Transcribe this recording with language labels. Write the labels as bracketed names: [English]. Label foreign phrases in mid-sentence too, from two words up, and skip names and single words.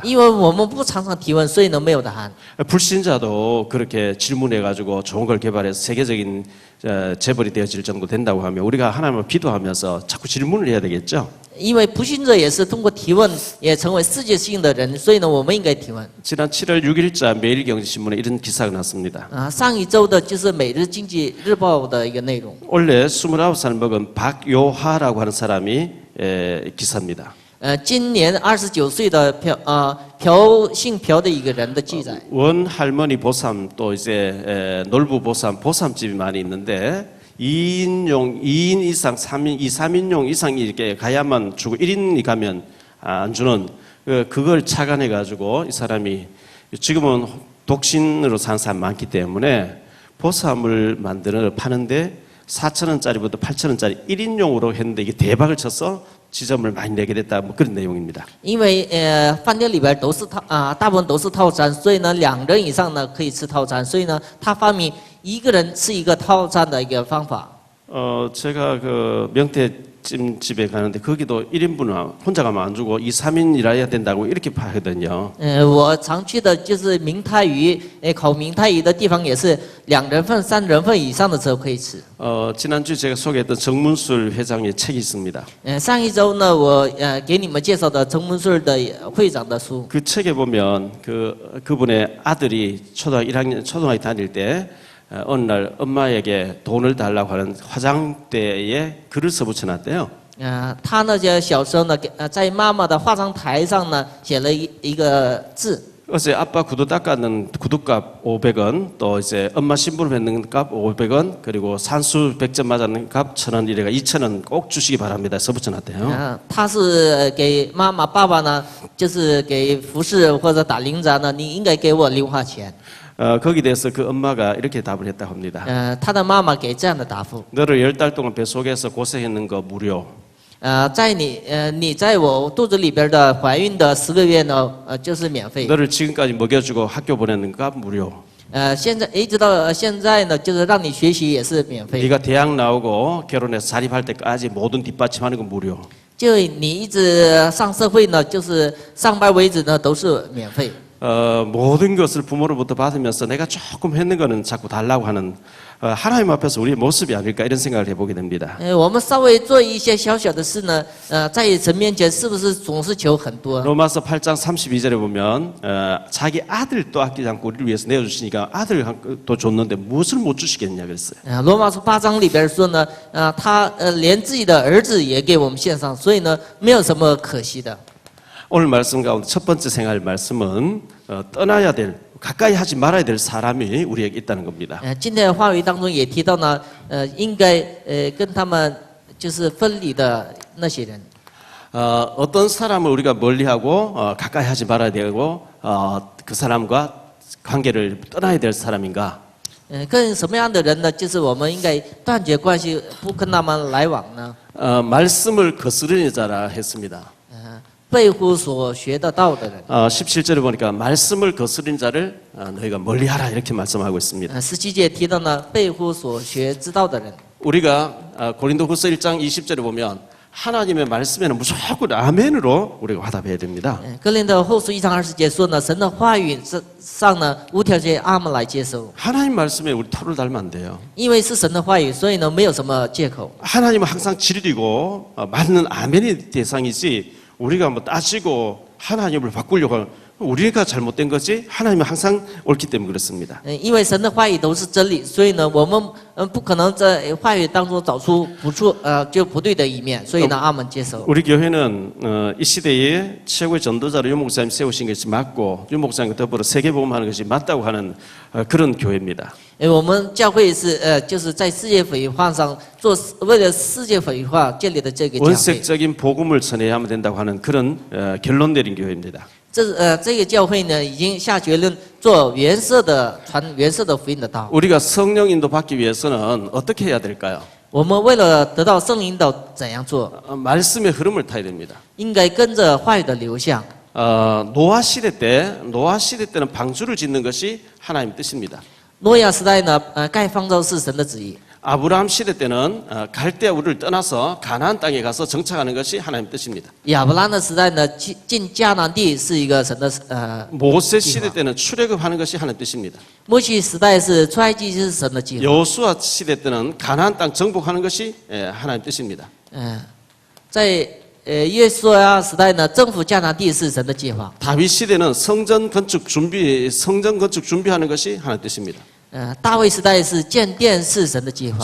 [Chinese] 因为我们不常常提问，所以呢没有答案。 [Korean] 불신자도 그렇게 질문해가지고 좋은 걸 개발해서 세계적인 재벌이 되어질 정도 된다고 하면 우리가 하나님을 기도하면서 자꾸 질문을 해야 되겠죠. [Chinese] 因为不信者也是通过提问也成为世界性的人，所以呢我们应该提问。 [Korean] 지난 7월 6일자 매일경제신문에 이런 기사가 났습니다. [Chinese] 上一周的就是《每日经济日报》的一个内容。 [Korean] 원래 29살 먹은 박요하라고 하는 사람이 기사입니다. [Chinese] 今年29岁的姓朴的一个人的记载。 [Korean] 원 할머니 보쌈 또 이제 놀부 보쌈 보쌈집이 많이 있는데 2인용 2인 이상 3인 2, 3인용 이상이 이렇게 가야만 주고 1인이 가면 안 주는 그걸 착안해 가지고 이 사람이 지금은 독신으로 사는 사람 많기 때문에 보쌈을 만드는 파는데 4,000원짜리부터 8,000원짜리 1인용으로 했는데 이게 대박을 쳐서 지점을 많이 내게 됐다 뭐 그런 내용입니다. [Chinese] 因为饭店里边都是大部分都是套餐，所以呢2人以上呢可以吃套餐，所以呢他发明一个人吃一个套餐的一个方法。 [Korean] 제가 그 명태찜집에 가는데 거기도 1인분은 혼자 가면 안 주고 2, 3인 일해야 된다고 이렇게 하거든요. [Chinese] 我常去的就是明太鱼，烤明太鱼的地方也是2人份、3人份以上的时候可以吃。 [Korean] 지난주 제가 소개했던 정문술 회장의 책이 있습니다. [Chinese] 上一周呢，我给你们介绍的陈文顺的会长的书。 [Korean] 그 책에 보면 그분의 아들이 초등학교 다닐 때 어느 날 엄마에게 돈을 달라고 하는 화장대에 글을 써붙여놨대요. [Chinese] 他呢就小时候呢，在妈妈的化妆台上呢写了一个字。 [Korean] 어제 아빠 구두 닦았는 구두값 500원, 또 이제 엄마 심부름 했는 값 500원, 그리고 산수 100점 맞았는 값 1,000원 이래가 2,000원 꼭 주시기 바랍니다. 써붙여놨대요. [Chinese] 他是给妈妈、爸爸呢，就是给服饰或者打零杂呢，你应该给我零花钱。 [Korean] 거기에 대해서 그 엄마가 이렇게 답을 했다고 합니다. [Chinese] 他的妈妈给这样的答复。 [Korean] 너를 10달 동안 뱃속에서 고생했는 거 무료. [Chinese] 在你在我肚子里边的怀孕的10个月呢，就是免费。 [Korean] 너를 지금까지 먹여주고 학교 보내는 값 무료. [Chinese] 现在一直到现在呢，就是让你学习也是免费。 [Korean] 네가 대학 나오고 결혼해서 자립할 때까지 모든 뒷받침하는 건 무료. [Chinese] 就你一直上社会呢，就是上班为止呢，都是免费。 [Korean] 모든 것을 부모로부터 받으면서 내가 조금 했는 거는 자꾸 달라고 하는 하나님 앞에서 우리의 모습이 아닐까 이런 생각을 해보게 됩니다. [Chinese] 我们稍微做一些小小的事呢，在神面前是不是总是求很多？ [Korean] 로마서 8장 32절에 보면 자기 아들도 아끼지 않고 우리를 위해서 내어주시니까 아들도 줬는데 무엇을 못 주시겠냐 그랬어요. [Chinese] 罗马书8章里边说呢，他连自己的儿子也给我们献上，所以呢，没有什么可惜的。 [Korean] 오늘 말씀 가운데 첫 번째 생활 말씀은 떠나야 될 가까이 하지 말아야 될 사람이 우리에게 있다는 겁니다. [Chinese] 今天的话语当中也提到呢，应该跟他们就是分离的那些人。 [Korean] 어떤 사람을 우리가 멀리하고 가까이 하지 말아야 되고 그 사람과 관계를 떠나야 될 사람인가? [Chinese] 跟什么样的人呢？就是我们应该断绝关系，不跟他们来往呢？ [Korean] 말씀을 거스르는 자라 했습니다. [Chinese] 背乎所学得到的人。 [Korean] 17절에 보니까 말씀을 거스르는 자를 너희가 멀리하라 이렇게 말씀하고 있습니다. [Chinese] 17 节提到呢，背乎所学知道的人。 [Korean] 우리가 고린도후서 1장 20절에 보면 하나님의 말씀에는 무조건 아멘으로 우리가 화답해야 됩니다. [Chinese] 哥林多后书1章20节说呢，神的话语上呢，无条件阿门来接受。 [Korean] 하나님 말씀에 우리 털을 달면 안 돼요. [Chinese] 因为是神的话语，所以呢，没有什么借口。 [Korean] 하나님은 항상 진리고 맞는 아멘의 대상이지 우리가 뭐 따지고 하나님을 바꾸려고 하는 우리가 잘못된 거지 하나님은 항상 옳기 때문에 그렇습니다. [Chinese] 因为神的话语都是真理，所以呢，我们不可能在话语当中找出就不对的一面，所以呢，阿门接受。 [Korean] 우리 교회는 이 시대에 최고의 전도자로 유 목사님 세우신 것이 맞고 유 목사님과 더불어 세계복음하는 것이 맞다고 하는 그런 교회입니다. [Chinese] 我们教会是就是在世界福音化上为了世界福音化建立的这个教会。 [Korean] 원색적인 복음을 전해야만 된다고 하는 그런 결론 내린 교회입니다. [Chinese] 这个教会呢，已经下结论做传原色的福音的道。 [Korean] 우리가 성령 인도 받기 위해서는 어떻게 해야 될까요? [Chinese] 我们为了得到圣灵引导，怎样做？ [Korean] 말씀의 흐름을 타야 됩니다. [Chinese] 应该跟着话语的流向。 [Korean] 노아 시대 때는 방주를 짓는 것이 하나님 뜻입니다. [Chinese] 诺亚时代呢，盖方舟是神的旨意。 [Korean] 아브라함 시대 때는 갈대아 우르를 떠나서 가나안 땅에 가서 정착하는 것이 하나님 뜻입니다. [Chinese] 亚伯兰的时代呢，进迦南地是一个神的 [Korean] 모세 시대 때는 출애굽하는 것이 하나님 뜻입니다. [Chinese] 摩西时代是出埃及是神的计划。 [Korean] 여호수아 시대 때는 가나안 땅 정복하는 것이 하나님 뜻입니다. [Chinese] 在约书亚时代呢，征服迦南地是神的计划。 [Korean] 다윗 시대는 성전 건축 준비하는 것이 하나님 뜻입니다. [Chinese] 大卫时代是建殿是神的计划。